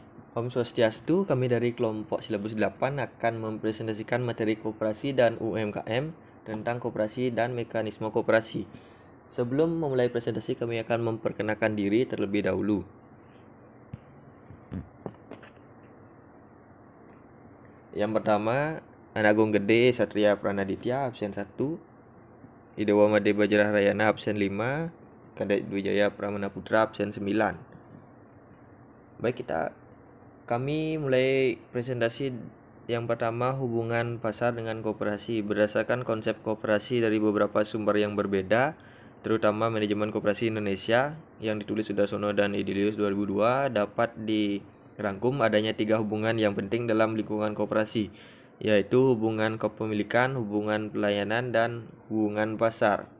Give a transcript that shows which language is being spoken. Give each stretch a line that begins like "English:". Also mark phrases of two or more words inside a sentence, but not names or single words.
Balinese: Om Swastiastu,
Indonesian: kami dari kelompok silabus 8 akan mempresentasikan materi koperasi dan UMKM tentang koperasi dan mekanisme koperasi. Sebelum memulai presentasi, kami akan memperkenalkan diri terlebih dahulu. Yang pertama, Anagung Gede Satria Pranaditya, absen 1. Idewa Made Bajrah Rayana, absen 5. Kadek Dwijaya Pramana Putra, absen 9. Baik, kami mulai presentasi. Yang pertama, hubungan pasar dengan koperasi. Berdasarkan konsep koperasi dari beberapa sumber yang berbeda, terutama manajemen koperasi Indonesia yang ditulis Sudarsono dan Idilius 2002, dapat dirangkum adanya 3 hubungan yang penting dalam lingkungan koperasi, yaitu hubungan kepemilikan, hubungan pelayanan, dan hubungan pasar.